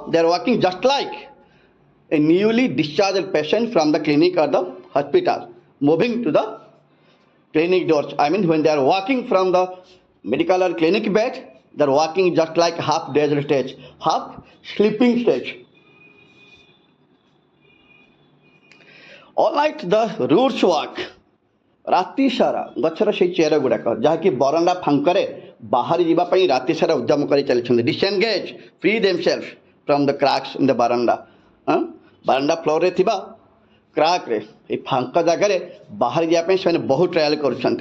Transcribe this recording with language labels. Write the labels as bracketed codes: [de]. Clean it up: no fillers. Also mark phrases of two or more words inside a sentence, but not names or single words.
[en] They are walking just like a newly discharged patient from the clinic or the hospital, moving to the clinic doors. I mean, when they are walking from the medical or clinic bed, they are walking just like half dazed stage, half sleeping stage. All right, the roots walk. [or] ରାତି ସାରା ଗଛର ସେଇ ଚେର ଗୁଡ଼ାକ ଯାହାକି ବରଣ୍ଡା ଫାଙ୍କରେ ବାହାରି ଯିବା ପାଇଁ ରାତି ସାରା ଉଦ୍ୟମ କରି ଚାଲିଛନ୍ତି, [en] disengage free themselves from the cracks in the veranda. [or] ବାରଣ୍ଡା ଫ୍ଲୋରରେ ଥିବା କ୍ରାକ୍ରେ ଏଇ ଫାଙ୍କ ଜାଗାରେ ବାହାରି ଯିବା ପାଇଁ ସେମାନେ ବହୁତ ଟ୍ରାଏଲ୍ କରୁଛନ୍ତି।